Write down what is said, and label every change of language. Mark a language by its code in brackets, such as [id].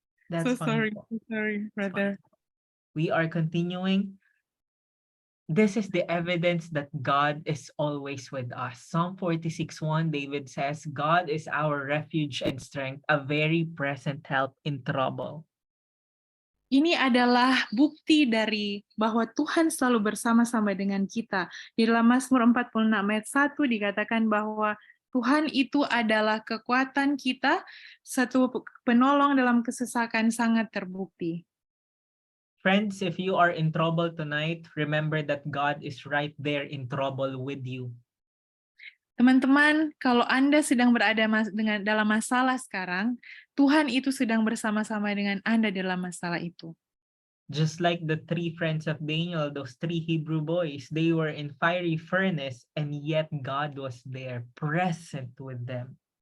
[en] That's fine. Sorry, brother. We are continuing. This is the evidence that God is always with us. Psalm 46:1, David says, God is our refuge and strength, a very present help in trouble. [id] Ini adalah bukti dari bahwa Tuhan selalu bersama-sama dengan kita. Di dalam Mazmur 46 ayat 1 dikatakan bahwa Tuhan itu adalah kekuatan kita, satu penolong dalam kesesakan sangat terbukti. [en] Friends, if you are in trouble tonight, remember that God is right there in trouble with you. [id] Teman-teman, kalau Anda sedang berada dalam masalah sekarang, Tuhan itu sedang bersama-sama dengan Anda dalam masalah itu. [en] Just like the three friends of Daniel, those three Hebrew boys, they were in fiery furnace, and yet God was there, present with them.